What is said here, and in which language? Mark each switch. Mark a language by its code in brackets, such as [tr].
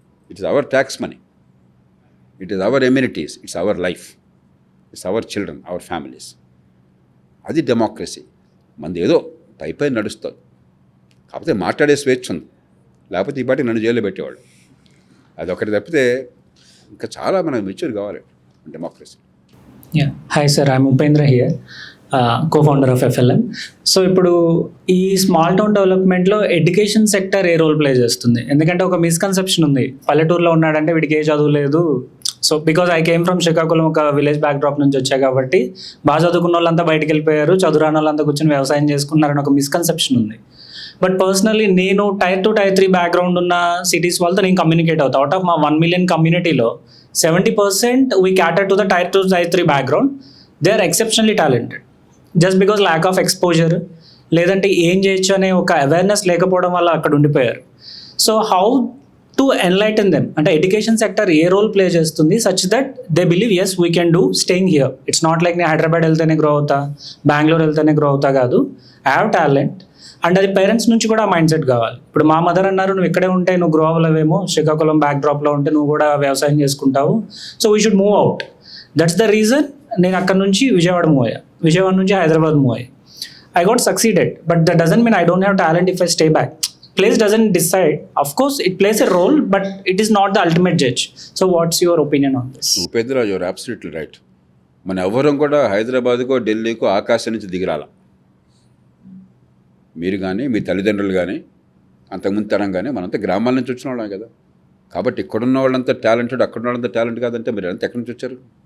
[en] It is our tax money, it is our amenities, it's our life, it's our children, our families. [te] అది democracy. మనది ఏదో పై నడుస్తుంది, కాకపోతే మాట్లాడే స్వేచ్ఛ ఉంది. లేకపోతే ఈ పాటి నన్ను జైల్లో పెట్టేవాళ్ళు. అదొకటి తప్పితే ఇంకా చాలా మనకు మెచ్యూర్ కావాలి democracy. [en] Yeah. Hi sir, I'm Upendra here, co-founder of FLM. [te] So ఇప్పుడు ఈ స్మాల్ టౌన్ డెవలప్మెంట్లో ఎడ్యుకేషన్ సెక్టర్ ఏ రోల్ ప్లే చేస్తుంది? ఎందుకంటే ఒక మిస్కన్సెప్షన్ ఉంది, పల్లెటూరులో ఉన్నాడంటే వీడికి ఏ చదువు లేదు. So because I came from Srikakulam, ఒక విలేజ్ బ్యాక్డ్రాప్ నుంచి వచ్చా కాబట్టి బాగా చదువుకున్న వాళ్ళంతా బయటకు వెళ్ళిపోయారు, చదువురాని వాళ్ళంతా కూర్చొని వ్యవసాయం చేసుకున్నారని ఒక మిస్కన్సెప్షన్ ఉంది. బట్ పర్సనలీ నేను Tier 2, Tier 3 బ్యాక్గ్రౌండ్ ఉన్న సిటీస్ వాళ్ళతో నేను కమ్యూనికేట్ అవుతా. [en] Out of మా 1 million కమ్యూనిటీలో 70% we cater to the Tier 2, Tier 3 background. They are exceptionally talented. Just because lack of exposure, [te] లేదంటే ఏం చేయొచ్చు అనే ఒక అవేర్నెస్ లేకపోవడం వల్ల అక్కడ ఉండిపోయారు. [en] So how to enlighten them, అంటే education sector ఏ role play చేస్తుంది such that they believe as we can do staying here. It's not like [te] నేను హైదరాబాద్ వెళ్తేనే గ్రో అవుతా, బెంగళూరు వెళ్తేనే గ్రో అవుతా కాదు. [en] I have talent [te] అండ్ అది పేరెంట్స్ నుంచి కూడా మైండ్ సెట్ కావాలి. ఇప్పుడు మా మదర్ అన్నారు, నువ్వు ఇక్కడే ఉంటే నువ్వు గ్రో అవ్వలేవేమో, శ్రీకాకుళం బ్యాక్ డ్రాప్లో ఉంటే నువ్వు కూడా వ్యవసాయం చేసుకుంటావు, [en] So we should move out. [te] That's the reason నేను అక్కడ నుంచి విజయవాడ మూవ్ అయ్యా, విజయవాడ నుంచి హైదరాబాద్ మూవ్ అయ్యా. [en] I got succeeded, but that doesn't mean I don't have talent if I stay back. Place doesn't decide. Of course, it plays a role, but it is not the ultimate judge. So what's your opinion on this? Upendra, your absolutely right. [te] మన ఎవరం కూడా హైదరాబాద్కో ఢిల్లీకో ఆకాశం నుంచి దిగిరాల. మీరు కానీ మీ తల్లిదండ్రులు కానీ అంతకుముందు తరం కానీ మనంతా గ్రామాల నుంచి వచ్చిన వాళ్ళం కదా. కాబట్టి ఇక్కడున్న వాళ్ళంతా టాలెంటెడ్, అక్కడ ఉన్న వాళ్ళంతా టాలెంట్ కాదంటే మీరు అంతా ఎక్కడి నుంచి వచ్చారు?